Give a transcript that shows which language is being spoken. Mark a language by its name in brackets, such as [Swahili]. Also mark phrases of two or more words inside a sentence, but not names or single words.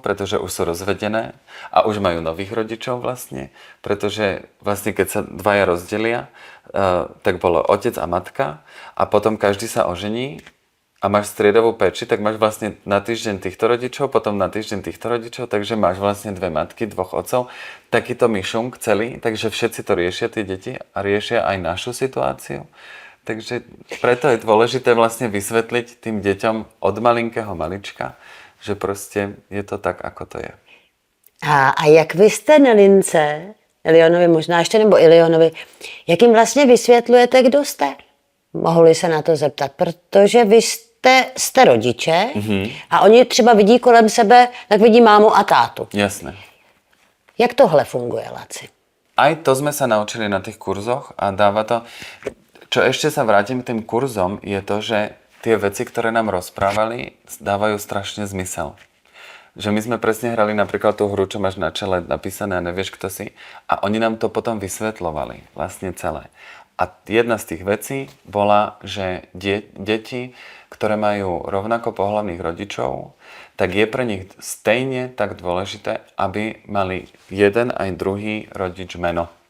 [Slovak] pretože už sú rozvedené a už majú nových rodičov vlastne, pretože vlastne keď sa dvaja rozdelia, tak bolo otec a matka a potom každý sa ožení a máš striedavú péči, tak máš vlastne na týždeň týchto rodičov, potom na týždeň týchto rodičov, takže máš vlastne dve matky, dvoch otcov, takýto myšunk celý, takže všetci to riešia, tie deti, a riešia aj našu situáciu. Takže preto je dôležité vlastne vysvetliť tým deťom od malinkého malička, že proste je to tak, ako to je. [Czech] A jak vy jste Nelince, Leonovi možná ještě, nebo i Leonovi, jak jim vlastně vysvětlujete, kdo jste? Mohli se na to zeptat, protože vy jste rodiče a oni třeba vidí kolem sebe, tak vidí mámu a tátu. Jasné. Jak tohle funguje, Laci? [Slovak] Aj to sme sa naučili na tých kurzoch a dáva to... Čo ešte sa vrátim k tým kurzom, je to, že tie veci, ktoré nám rozprávali, dávajú strašne zmysel. Že my sme presne hrali napríklad tú hru, čo máš na čele napísané a nevieš, kto si. A oni nám to potom vysvetľovali, vlastne celé. A jedna z tých vecí bola, že deti, ktoré majú rovnako pohlavných rodičov, tak je pre nich stejne tak dôležité, aby mali jeden aj druhý rodič meno.